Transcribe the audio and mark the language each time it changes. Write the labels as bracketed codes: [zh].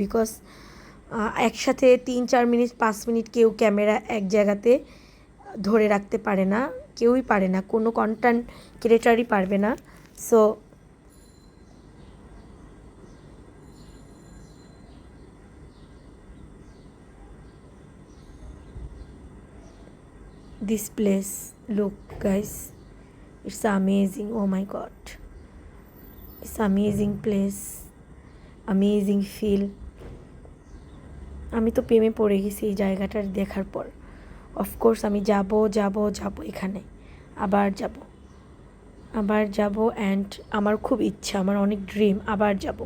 [bn] Because একসাথে 3-4 minute 5 minute কেউ camera এক জায়গাতে ধরে রাখতে পারে না, কেউই পারে না, কোনো কন্টেন্ট ক্রিয়েটারই পারবে না। [en] So this place, look guys, it's amazing, oh my god, it's amazing place, amazing feel. [bn] আমি তো প্রেমে পড়ে গেছি এই জায়গাটা দেখার পর। অফকোর্স আমি যাব এখানে আবার যাব অ্যান্ড আমার খুব ইচ্ছা, আমার অনেক ড্রিম আবার যাব।